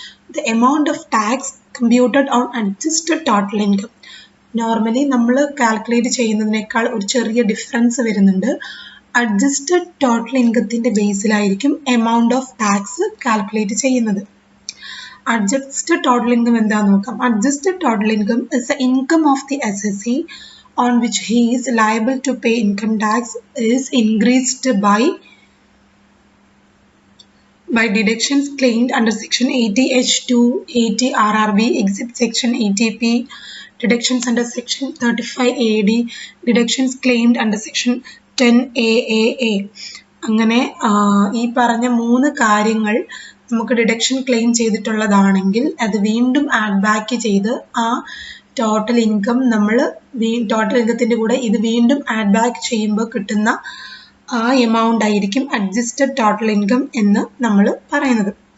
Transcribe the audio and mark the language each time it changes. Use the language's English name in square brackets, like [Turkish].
[English] The amount of tax computed on adjusted total income. [Malayalam] Normally നമ്മൾ calculate ചെയ്യുന്നതിനേക്കാൾ ഒരു ചെറിയ ഡിഫറൻസ് വരുന്നുണ്ട്. Adjusted total ഇൻകത്തിന്റെ ബേസിലായിരിക്കും amount of tax calculate ചെയ്യുന്നത്. അഡ്ജസ്റ്റഡ് ടോട്ടൽ ഇൻകം എന്താന്ന് നോക്കാം. [English] Adjusted total income is the income of the SSC on which he is liable to pay income tax is increased by deductions claimed under section 80H2, 80 RRB, except section 80P, deductions under section 35 AD, deductions claimed under section 10 AAA. [Malayalam] അങ്ങനെ ഈ പറഞ്ഞ 3 കാര്യങ്ങൾ നമുക്ക് deduction claim ചെയ്തിട്ടുള്ളതാണെങ്കിൽ അത് വീണ്ടും add back ചെയ്ത് ആ total income നമ്മൾ ടോട്ടൽ ഇൻകത്തിന്റെ കൂടെ ഇത് വീണ്ടും ആഡ് ബാക്ക് ചെയ്യുമ്പോൾ കിട്ടുന്ന ആ എമൗണ്ട് ആയിരിക്കും അഡ്ജസ്റ്റഡ് ടോട്ടൽ ഇൻകം എന്ന് നമ്മൾ പറയുന്നത്.